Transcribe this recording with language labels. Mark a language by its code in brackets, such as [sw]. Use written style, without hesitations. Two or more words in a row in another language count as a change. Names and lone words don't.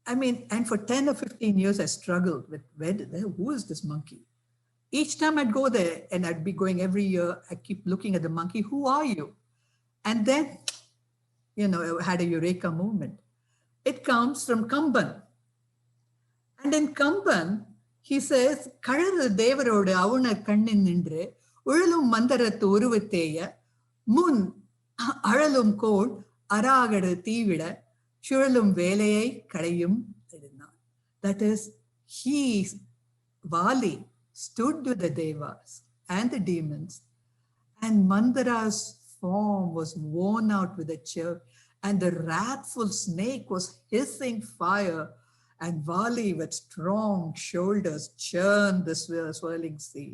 [en] I mean, and for 10 or 15 years, I struggled with who is this monkey? Each time I'd go there, and I'd be going every year, I keep looking at the monkey, who are you? And then, I had a eureka moment. It comes from Kamban. And in Kamban, he says, [ta] கழறு தேவரோடு அவுணர் கண்ணின் நின்று, உழலும் மந்தரத்து உருவதேய, முன் aழலும் கோள் அராகடு தீவிட சுழலும் வேலையை களையும். [en] That is, Vali stood with the devas and the demons, and Mandara's form was worn out with a chirp, and the wrathful snake was hissing fire, and Vali with strong shoulders churned the swirling sea.